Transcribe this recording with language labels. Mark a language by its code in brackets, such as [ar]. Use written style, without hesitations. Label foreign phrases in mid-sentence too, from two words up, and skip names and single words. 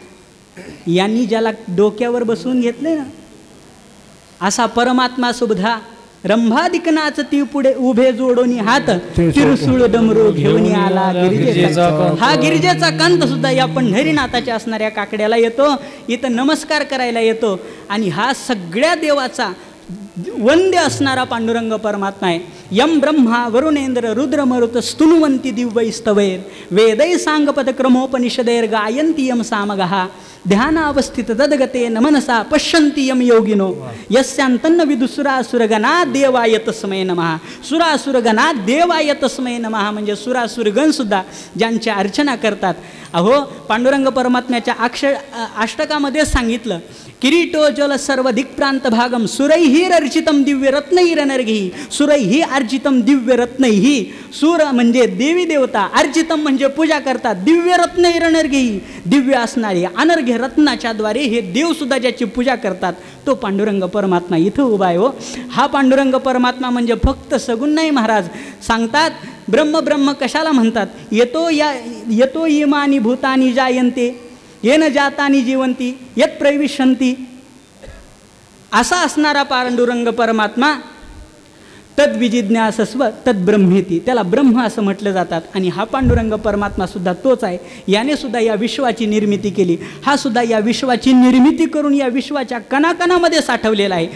[mr] यांनी ज्याला डोक्यावर बसवून घेतले ना, असा परमात्मा सुद्धा रंभादिकनाच ती पुढे उभे जोडोनी हात, तिरुसुळ डमरू घेऊन आला गिरिजेचा. हा गिरिजेचा कांत सुद्धा या पंढरीनाथाच्या असणाऱ्या काकड्याला येतो, इथं नमस्कार करायला येतो. आणि हा सगळ्या देवाचा वंद्य असणारा पांडुरंग परमात्मा आहे. [sa] यम ब्रह्मा वरुणेंद्र रुद्र मरुत स्तुनुवंती दिव्यैस्तवैर वेदै सांगपद क्रमोपनिषदैर गायन्ति यम सामगः ध्यानावस्थित तद्गते नमनसा पश्यन्ति यम योगिनो यस्यांतन्न विदुसुरासुरगणा देवाय तस्मै नमः. सुरासुरगणा देवाय तस्मै नमः [mr] म्हणजे सुरासुरगण सुद्धा ज्यांच्या अर्चना करतात. अहो, पांडुरंग परमात्म्याच्या अष्टकामध्ये सांगितलं, [sa] किरीटोज्वल सर्व दिक्प्रांत भागम सुरैहिरर्चितम दिव्य रत्नैरनर्घी. सुरैहि अर्जितम दिव्य रत्नैहि. [mr] सूर म्हणजे देवी देवता, अर्जितम म्हणजे पूजा करतात, [sa] दिव्य रत्नैरनर्घी [mr] दिव्य असणारे अनर्घ्य रत्नाच्या द्वारे हे देवसुद्धा ज्याची पूजा करतात तो पांडुरंग परमात्मा इथं उभा आहे. हो, हा पांडुरंग परमात्मा म्हणजे फक्त सगुण नाही. महाराज सांगतात, ब्रह्म ब्रह्म कशाला म्हणतात, [sa] येतो इमानी भूतानी जायन्ते येन जातानी जीवंती यत प्रविशंती. [mr] असा असणारा पांडुरंग परमात्मा [sa] तद्विजिज्ञासस्व तद्ब्रह्मेती, [mr] त्याला ब्रह्म असं म्हटलं जातात. आणि हा पांडुरंग परमात्मा सुद्धा तोच आहे. याने सुद्धा या विश्वाची निर्मिती केली. हा सुद्धा या विश्वाची निर्मिती करून या विश्वाच्या कणाकणामध्ये साठवलेला आहे.